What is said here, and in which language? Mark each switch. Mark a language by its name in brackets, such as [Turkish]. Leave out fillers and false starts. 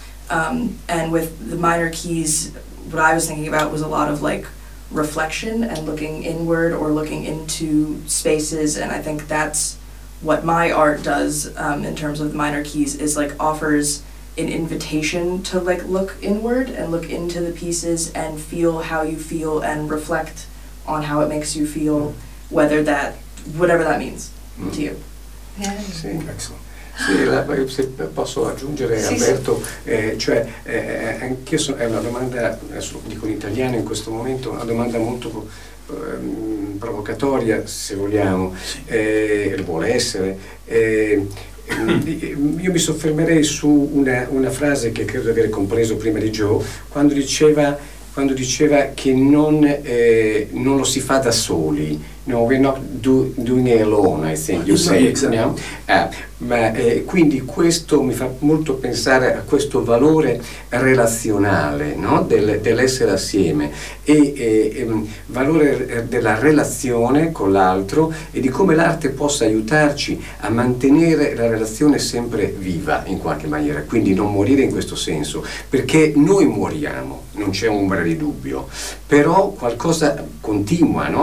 [English] And with the minor keys, what I was thinking about was a lot of like reflection and looking inward or looking into spaces, and I think that's what my art does in terms of the minor keys, is like offers an invitation to like look inward and look into the pieces and feel how you feel and reflect on how it makes you feel, whatever that means to you. Yeah. [Italian] Sì, excellent. Sì, se posso aggiungere, sì, Alberto, sì. Anche io è una domanda, adesso dico in italiano in questo momento, una domanda molto provocatoria, se vogliamo, vuole essere. Io mi soffermerei su una frase che credo di aver compreso prima di Joe, quando diceva che non lo si fa da soli. [English] No, we're not doing it alone, I think you say. Exactly. [Italian] Quindi questo mi fa molto pensare a questo valore relazionale, no? Dell'essere assieme e valore della relazione con l'altro e di come l'arte possa aiutarci a mantenere la relazione sempre viva in qualche maniera, quindi non morire in questo senso, perché noi moriamo, non c'è ombra di dubbio, però qualcosa continua, no?